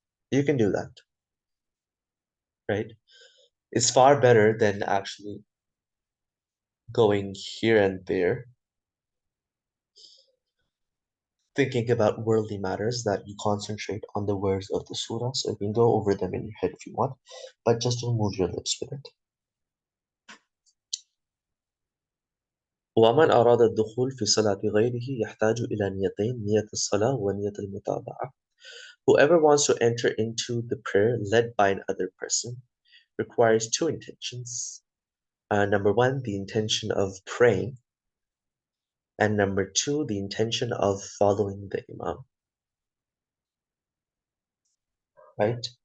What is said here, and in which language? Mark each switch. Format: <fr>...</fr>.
<en>You can do that, right? It's far better than actually going here and there, thinking about worldly matters, that you concentrate on the words of the surah. So you can go over them in your head if you want, but just don't move your lips with it.</en> <ar>ومن أراد الدخول في صلاة غيره يحتاج إلى نيتين نية الصلاة ونية المتابعة.</ar> <en>Whoever wants to enter into the prayer led by another person requires two intentions. Number one, the intention of praying, And number two, the intention of following the Imam, right?</en>